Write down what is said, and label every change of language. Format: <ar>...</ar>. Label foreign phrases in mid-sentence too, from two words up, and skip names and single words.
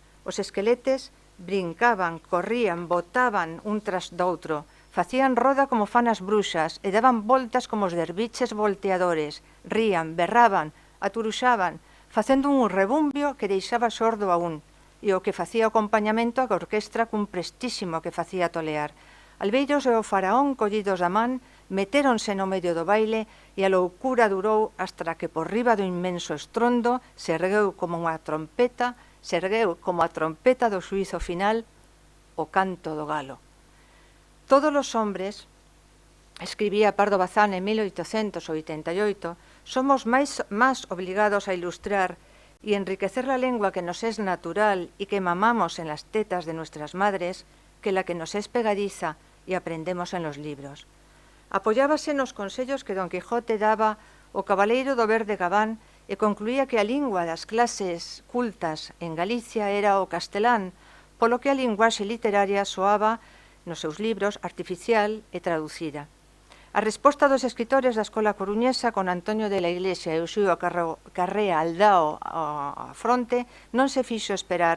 <gl>Os esqueletes brincaban, corrían, botaban un tras doutro, facían roda como fan as bruxas e daban voltas como os derviches volteadores, rían, berraban, aturuxaban, facendo un rebumbio que deixaba sordo a un, e o que facía o acompañamento a orquestra cun prestísimo que facía tolear. Albeiros e o faraón collidos da man metéronse no medio do baile e a loucura durou hasta que por riba do inmenso estrondo se ergueu como a trompeta do xuízo final o canto do galo.</gl> <es>Todos os hombres, escribía Pardo Bazán en 1888, somos más obligados a ilustrar y enriquecer la lengua que nos es natural y que mamamos en las tetas de nuestras madres que la que nos es pegadiza y aprendemos en los libros.</es> <gl>Apoyábase nos consellos que Don Quijote daba o cabaleiro do Verde Gabán e concluía que a lingua das clases cultas en Galicia era o castelán, polo que a linguaxe literaria soaba nos seus libros artificial e traducida. A resposta dos escritores da Escola Coruñesa con Antonio de la Iglesia e Uxío Carrea Aldao á fronte non se fixo esperar.</gl>